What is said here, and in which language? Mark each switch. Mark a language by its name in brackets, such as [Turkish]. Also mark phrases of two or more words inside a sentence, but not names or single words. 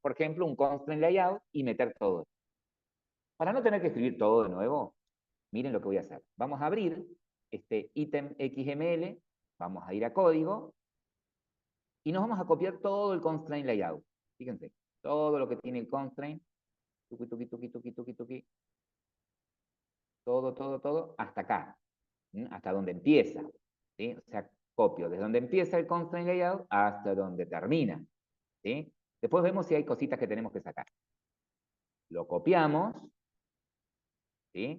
[Spanish] Por ejemplo, un [English] constraint layout [Spanish] y meter todo. Para no tener que escribir todo de nuevo, miren lo que voy a hacer. Vamos a abrir este ítem XML, vamos a ir a código, y nos vamos a copiar todo el [English] constraint layout. [Spanish] Fíjense, todo lo que tiene el constraint, tuki, tuki, tuki, tuki, tuki, tuki, todo, hasta acá, hasta donde empieza. ¿Sí? O sea, copio desde donde empieza el [English] constraint layout [Spanish] hasta donde termina. ¿Sí? Después vemos si hay cositas que tenemos que sacar. Lo copiamos, ¿sí?